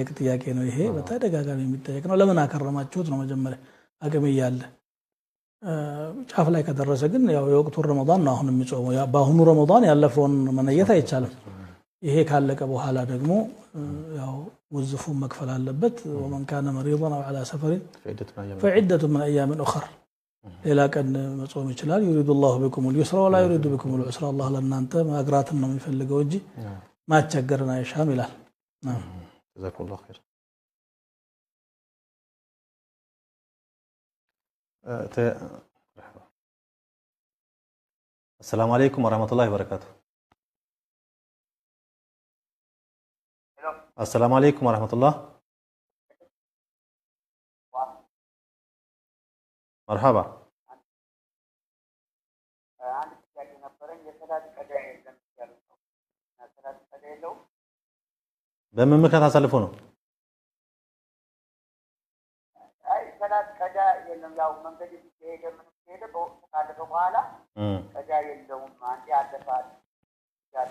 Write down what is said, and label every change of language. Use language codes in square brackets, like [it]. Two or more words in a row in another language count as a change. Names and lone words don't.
[am] ጥያቄ ነው ይሄ። በተደጋጋሚ የሚጠየቅ ነው። ለምን አከረማችሁት ነው መጀመሪያ አቅም እያለ። ጫፍ ላይ ከደረሰ ግን ያው የወቅቱን ረመዳን ነው አሁን የሚጾመው። በአሁኑ ረመዳን ያለፈውን መነየት አይቻልም። ይሄ ካለቀ በኋላ ደግሞ ያው ወዝፉን መክፈል አለበት። [ar] ومن كان مريضا او على سفر فعدة من ايام اخر [am] ሌላ ቀን መጾም ይችላል። [ar] يريد الله بكم اليسر ولا يريد بكم العسر [am] الله ለእናንተ ማግራትን ነው የሚፈልገው እንጂ ማቸገርን አይሻም ይላል። [ar] جزاكم الله خير። السلام عليكم ورحمة الله وبركاته. السلام عليكم ورحمة الله. مرحبا. [am] በምን ምክንያት አሳልፎ ነው? አይ ሰላት ቀዳ የለም። ያው መንገድ ይሄደ ምን ይሄደ በወቅቱ ካለፈ በኋላ ቀዳ የለውም። አንዴ አለፋል ያለ።